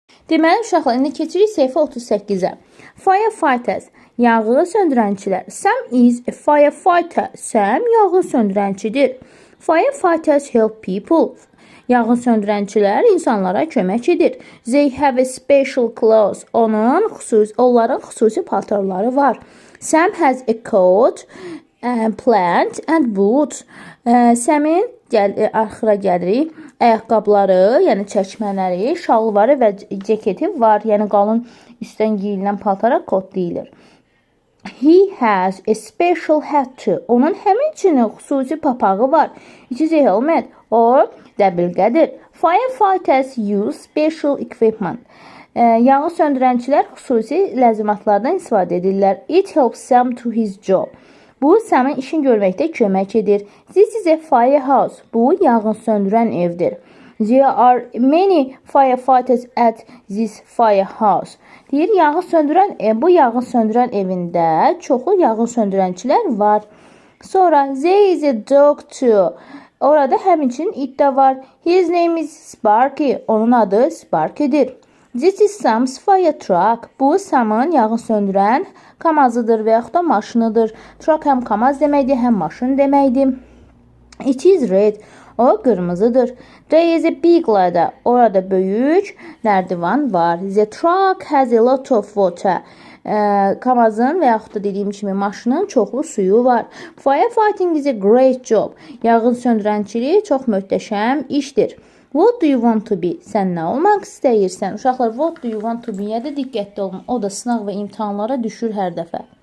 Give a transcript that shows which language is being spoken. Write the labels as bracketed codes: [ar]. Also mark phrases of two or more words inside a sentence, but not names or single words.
[az] Deməli, uşaqlar, indi keçirik səhifə 38-ə. Firefighters, yanğını söndürənçilər. [en] Sam is a firefighter. [az] Sam yanğın söndürənçidir. [en] Firefighters help people. [az] Yanğın söndürənçilər insanlara kömək edir. [en] They have a special clothes. [az] Onların xüsusi paltarları var. [en] Sam has a coat, plant and boots. [az] Səmin axıra gəlirik. Ayaqqabıları, yəni çəkmələri, şalvarı və ceketi var. Yəni qalın üstdən geyilən paltara kot deyilir. [en] He has a special hat too. [az] Onun həmçinin xüsusi papağı var. [en] It is a helmet or dəbilqədir. Firefighters use special equipment. [az] Yanğın söndürənçilər xüsusi ləzimatlardan istifadə edirlər. [en] It helps Sam to his job. [az] Bu, Sam'ın işin görməkdə kömək edir. [en] This is a firehouse. [az] Bu, yanğın söndürən evdir. [en] There are many firefighters at this firehouse. [az] Deyir, bu yanğın söndürən evində çoxlu yanğın söndürənçilər var. Sonra, [en] there is a dog too. [az] Orada həmçinin it də var. [en] His name is Sparky. [az] Onun adı Sparky'dir. [en] This is Sam's fire truck. [az] Bu, Sam'ın yanğın söndürən kamazıdır və yaxud da maşınıdır. Truck həm kamaz deməkdir, həm maşın deməkdir. [en] It is red. [az] O, qırmızıdır. [en] There is a big ladder. [az] Orada böyük nərdivan var. [en] The truck has a lot of water. [az] Kamazın və yaxud da dediyim kimi maşının çoxlu suyu var. [en] Firefighting is a great job. [az] Yanğın söndürənçiliyi çox möhtəşəm işdir. [en] What do you want to be? [az] Sən nə olmaq istəyirsən? Uşaqlar, [en] what do you want to be-yə [az] də diqqətli olun. O da sınaq və imtahanlara düşür hər dəfə.